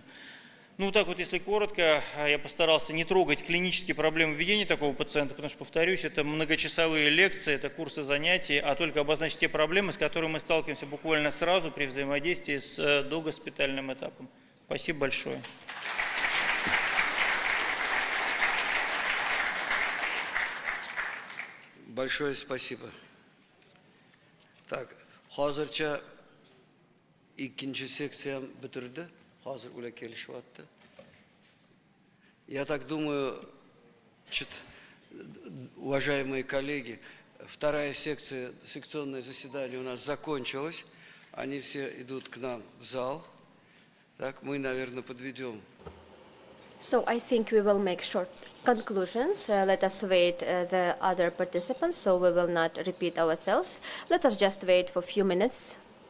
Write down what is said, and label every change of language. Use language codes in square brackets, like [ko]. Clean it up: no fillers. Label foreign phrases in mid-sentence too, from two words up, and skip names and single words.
[ru] Ну, так вот, если коротко, я постарался не трогать клинические проблемы введения такого пациента, потому что, повторюсь, это многочасовые лекции, это курсы занятий, а только обозначить те проблемы, с которыми мы сталкиваемся буквально сразу при взаимодействии с догоспитальным этапом. Спасибо большое. Большое спасибо. Так, [uz] hozircha ikkinchi seksiyam bitirdi. Hozir ular kelishyapti. [ru] Я так думаю, уважаемые коллеги, вторая секция, секционное заседание у нас закончилось. Они все идут к нам в зал. Так, мы, наверное, подведем. [en] So I think we will make short conclusions. Let us wait the other participants, so we will not repeat ourselves. Let us just wait for a few minutes.